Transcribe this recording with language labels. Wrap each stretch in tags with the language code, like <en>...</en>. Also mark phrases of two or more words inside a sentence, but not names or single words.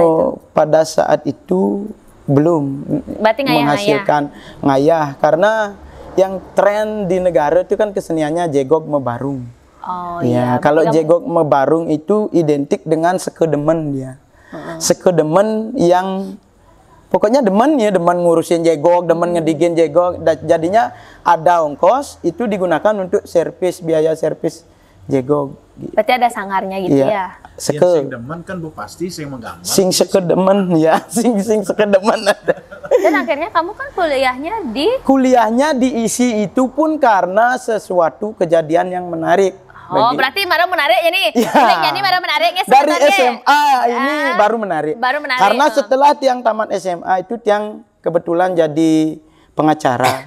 <id>Kalau pada saat itu belum Berarti ngayah-ngayah. menghasilkan ngayah karena yang tren di negara itu kan keseniannya jegok mebarung. Oh Ya, iya. kalau Berarti kamu- jegok mebarung itu identik dengan sekedemen dia. Sekedemen yang pokoknya demen ya, demen ngurusin jegok, demen ngedigin jegok. Jadinya ada ongkos itu digunakan untuk biaya servis jegok. Berarti ada sangarnya gitu Iya. ya? Yang sing Seke, demen kan bu pasti sing menggambar. sing sekedemen ya, sing sekedemen ada. Dan akhirnya kamu kan kuliahnya di Kuliahnya diisi itu pun karena sesuatu kejadian yang menarik. Oh, Bagi- berarti baru menarik ya nih. Iya. Jadi baru menariknya Dari sebenarnya. SMA ini Ah, baru menarik. baru menarik, Karena oh. setelah tiang tamat SMA itu tiang kebetulan jadi pengacara.</id>